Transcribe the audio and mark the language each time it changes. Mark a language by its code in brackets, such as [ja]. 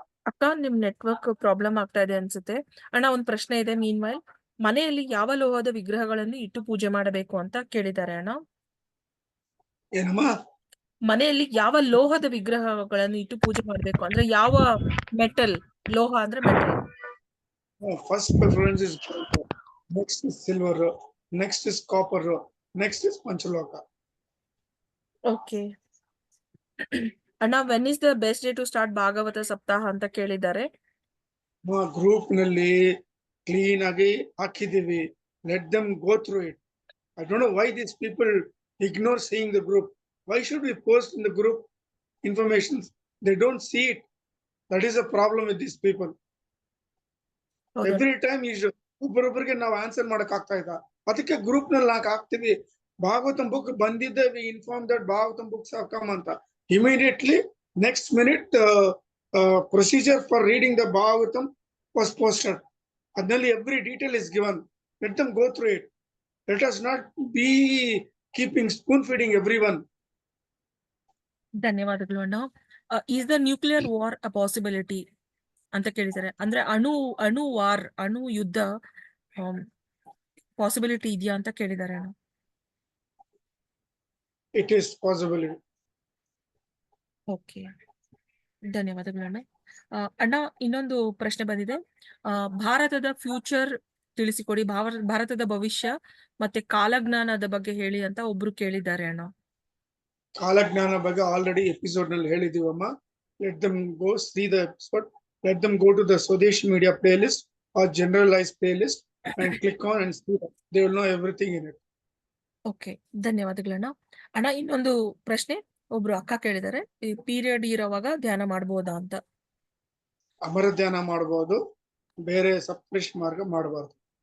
[kn] ಅಕ್ಕ ನಿಮ್ network problem ಆಗ್ತಾ ಇದೆ ಅನ್ಸುತ್ತೆ. ಅಣ್ಣ ಒಂದ್ ಪ್ರಶ್ನೆ ಇದೆ. ಮೀನ್ವೈಲ್, ಮನೆಯಲ್ಲಿ ಯಾವ ಲೋಹದ ವಿಗ್ರಹಗಳನ್ನು ಇಟ್ಟು ಪೂಜೆ ಮಾಡಬೇಕು ಅಂತ ಕೇಳಿದ್ದಾರೆ ಅಣ್ಣ. ಏನಮ್ಮ? ಮನೆಯಲ್ಲಿ ಯಾವ ಲೋಹದ ವಿಗ್ರಹಗಳನ್ನು ಇಟ್ಟು ಪೂಜೆ ಮಾಡಬೇಕು ಅಂದ್ರೆ ಯಾವ ಮೆಟಲ್, ಲೋಹ ಅಂದ್ರೆ metal. [en] First preference is gold, next is silver, next is copper, next is Panchaloka. Okay ಅಣ್ಣ, when is the best day to start Bhagavata Saptaha [kn] ಅಂತ ಕೇಳಿದ್ದಾರೆ. ಗ್ರೂಪ್ ನಲ್ಲಿ ಕ್ಲೀನ್ ಆಗಿ ಹಾಕಿದೀವಿ. [en] Let them go through it. I don't know why these people ignore seeing the group. Why should we post in the group information? They don't see it. That is a problem with these people. Every time [kn] ಒಬ್ಬರೊಬ್ಬರಿಗೆ ನಾವು answer ಮಾಡಕ್ ಆಗ್ತಾ ಇಲ್ಲ. ಅದಕ್ಕೆ group ನಲ್ಲಿ ಹಾಕ್ತಿವಿ. Bhagavatam book ಬಂದಿದ್ದೆ, [en] We inform that Bhagavatam books have come ಅಂತ. Immediately next minute procedure for reading the Bhagavatam was posted. [kn] Adnalli [en] every detail is given. Let them go through it. Let us not be keeping spoon feeding everyone. [kn] ಧನ್ಯವಾದಗಳು ಅಣ್ಣ. [en] is the nuclear war a possibility [kn] ಅಂತ ಕೇಳಿದ್ದಾರೆ. ಅಂದ್ರೆ ಅಣು ಯುದ್ಧ possibility ಇದೆಯಾ ಅಂತ ಕೇಳಿದ್ದಾರೆ ಅಣ್ಣ. [en] It is possible. [kn] ಓಕೆ, ಧನ್ಯವಾದಗಳು ಅಣ್ಣ. ಅಣ್ಣ ಇನ್ನೊಂದು ಪ್ರಶ್ನೆ ಬಂದಿದೆ. ಭಾರತದ ಫ್ಯೂಚರ್ ತಿಳಿಸಿಕೊಡಿ, ಭಾರತದ ಭವಿಷ್ಯ ಮತ್ತೆ ಕಾಲಜ್ಞಾನದ ಬಗ್ಗೆ ಹೇಳಿ ಅಂತ ಒಬ್ರು ಕೇಳಿದ್ದಾರೆ ಅಣ್ಣ. ಕಾಲಜ್ಞಾನ ಬಗ್ಗೆ ಆಲ್ರೆಡಿ ಎಪಿಸೋಡ್ ನಲ್ಲಿ ಹೇಳಿದೀವಮ್ಮ. [en] Let them go see the episode. Let them go to the Swadesh Media playlist or generalized playlist and click on and see that. They will know everything in it. [kn] Okay, ಧನ್ಯವಾದಗಳಣ್ಣ. ಅಣ್ಣ ಇನ್ನೊಂದು ಪ್ರಶ್ನೆ ಒಬ್ರು ಅಕ್ಕ ಕೇಳಿದ್ದಾರೆ. ಈ period ಇರೋವಾಗ ಧ್ಯಾನ ಮಾಡಬಹುದಾ ಅಂತ. ಅಮರ ಧ್ಯಾನ ಮಾಡಬಹುದು, ಬೇರೆ ಸಪ್ತರಿಷಿ ಮಾರ್ಗ ಮಾಡಬಾರ್ದು.